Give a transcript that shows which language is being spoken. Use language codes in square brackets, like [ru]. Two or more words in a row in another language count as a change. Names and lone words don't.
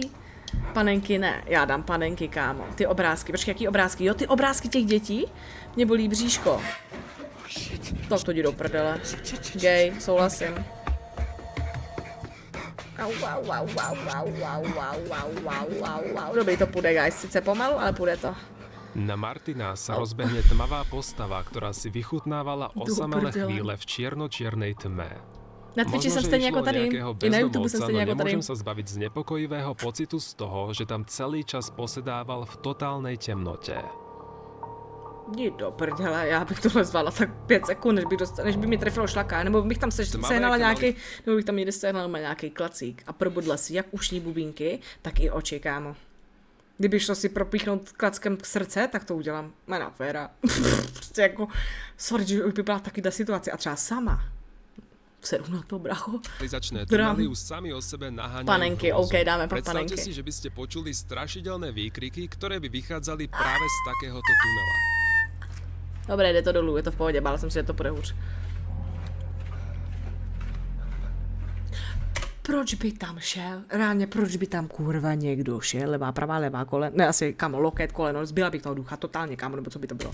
[cs] Panenky ne, já dám panenky, kámo. Ty obrázky, počkej, jaký obrázky? Jo, ty obrázky těch dětí? Mě bolí bříško. Tak to jdi do prdele. Gay, souhlasím. Dobrý, to půjde, guys. Sice pomalu, ale půjde to. [sk] Na Martina sa rozbehne tmavá postava, ktorá si vychutnávala osamelé [cs] prdele. [sk] chvíle v čierno-čiernej tme. [cs] Na Twitchi jsem [sk] že [cs] stejně [sk] išlo [cs] jako tady. [sk] nejakého [cs] I na YouTube jsem [sk] bezdomovca, [cs] stejně [sk] no [cs] jako tady. [sk] nemôžem sa zbaviť znepokojivého pocitu z toho, že tam celý čas posedával v totálnej temnote. [cs] Jdi do prdele, já bych tohle zvala tak 5 sekund, než by mi trefilo šlaka, nebo bych tam sehnala nějaký, nebo bych tam někde sehnala nějaký klacík a probudla si jak ušní bubínky, tak i oči, kámo. Kdyby šlo si propíchnout klackem k srdce, tak to udělám. Jména féra. Prostě jako, sorry, že už by byla takyhle situace a třeba sama. Seru na to, bracho. [sk] Realizačné [cs] Drám. [sk] tunely už sami o sebe naháňajú [cs] Panenky, [sk] hrôzu. [cs] OK, dáme pak [sk] Predstavte [cs] panenky. [sk] si, že by ste počuli strašidelné výkriky, ktoré by vychádzali práve z takéhoto tunela. [cs] Dobré, jde to dolů, je to v pohodě, bála jsem si, že to půjde hůř. Proč by tam šel? Reálně, proč by tam kurva někdo šel? Levá, pravá, levá, koleno, ne asi, kamo, loket, koleno, zbyla bych toho ducha, totálně, kamo, nebo co by to bylo?